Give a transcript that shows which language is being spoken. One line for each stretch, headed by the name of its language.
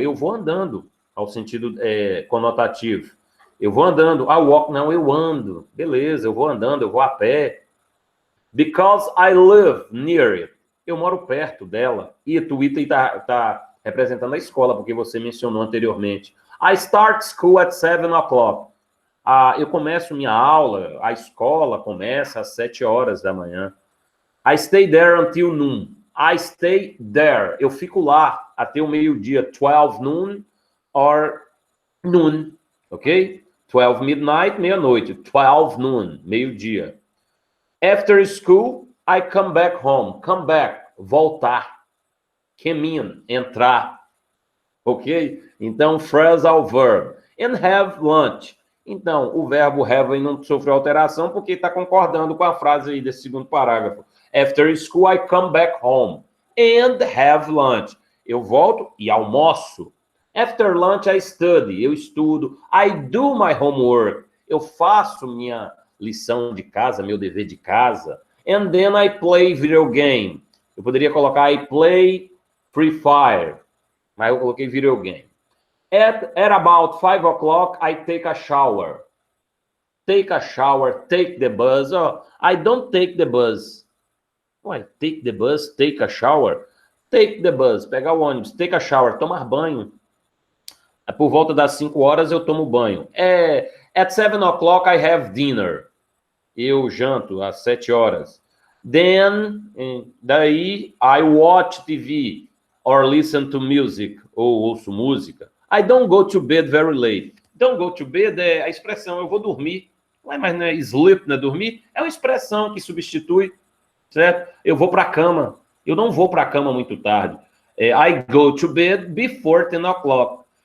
Portuguese: Eu vou andando, ao sentido conotativo. Eu vou andando.
English: I walk,
Portuguese: não, eu ando. Beleza, eu vou andando, eu vou a pé.
English: Because I live near it.
Portuguese: Eu moro perto dela. E o item tá representando a escola, porque você mencionou anteriormente.
English: I start school at 7 o'clock.
Portuguese: Eu começo minha aula, a escola começa às 7 horas da manhã.
English: I stay there until noon. I stay there.
Portuguese: Eu fico lá até o meio-dia.
English: 12 noon or noon.
Portuguese: Ok? 12 midnight, meia-noite. 12 noon, meio-dia.
English: After school, I come back home. Come back, voltar. Come in, entrar. Ok? Então, phrasal verb. And have lunch.
Portuguese: Então, o verbo have aí não sofreu alteração porque está concordando com a frase aí desse segundo parágrafo.
English: After school, I come back home and have lunch.
Portuguese: Eu volto e almoço.
English: After lunch, I study.
Portuguese: Eu estudo.
English: I do my homework.
Portuguese: Eu faço minha lição de casa, meu dever de casa.
English: And then I play video game.
Portuguese: Eu poderia colocar
English: I play Free Fire,
Portuguese: mas eu coloquei video game.
English: At about 5 o'clock, I take a shower. Take a shower, take the bus. Oh, I don't take the bus. Why? Take the bus, take a shower. Take the bus,
Portuguese: pegar o ônibus,
English: take a shower,
Portuguese: tomar banho. Por volta das 5 horas eu tomo banho.
English: At 7 o'clock, I have dinner.
Portuguese: Eu janto às 7 horas. Then, daí,
English: I watch TV or listen to music,
Portuguese: ou ouço música.
English: I don't go to bed very late. Don't go to bed
Portuguese: é a expressão, eu vou dormir. Mas não é sleep, não é dormir? É uma expressão que substitui, certo? Eu vou para a cama. Eu não vou para a cama muito tarde.
English: I go to bed before 10 o'clock.